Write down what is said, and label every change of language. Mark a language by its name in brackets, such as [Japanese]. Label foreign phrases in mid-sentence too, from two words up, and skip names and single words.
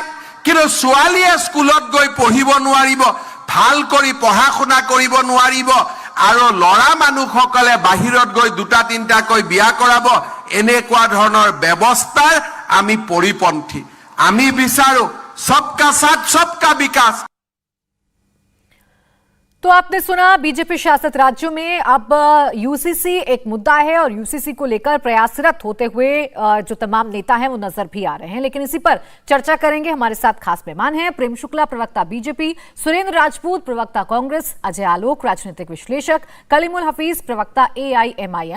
[Assamese] কিন্তু ছোৱালীয়ে স্কুলত গৈ পঢ়িব নোৱাৰিব, ভাল কৰি পঢ়া শুনা কৰিব নোৱাৰিব আৰু ল'ৰা মানুহসকলে বাহিৰত গৈ দুটা তিনিটাকৈ বিয়া কৰাব, এনেকুৱা ধৰণৰ ব্যৱস্থাৰ আমি পৰিপন্থী। আমি বিচাৰো [Hindi] सबका साथ सबका विकास। तो आपने सुना, बीजेपी शासित राज्यों में अब यूसीसी एक मुद्दा है और यूसीसी को लेकर प्रयासरत होते हुए जो तमाम नेता हैं वो नजर भी आ रहे हैं। लेकिन इसी पर चर्चा करेंगे। हमारे साथ खास मेहमान हैं प्रेम शुक्ला, प्रवक्ता बीजेपी, सुरेंद्र राजपूत, प्रवक्ता कांग्रेस, अजय आलोक, राजनीतिक विश्लेषक, कलीमुल हफीज, प्रवक्ता AIMIM।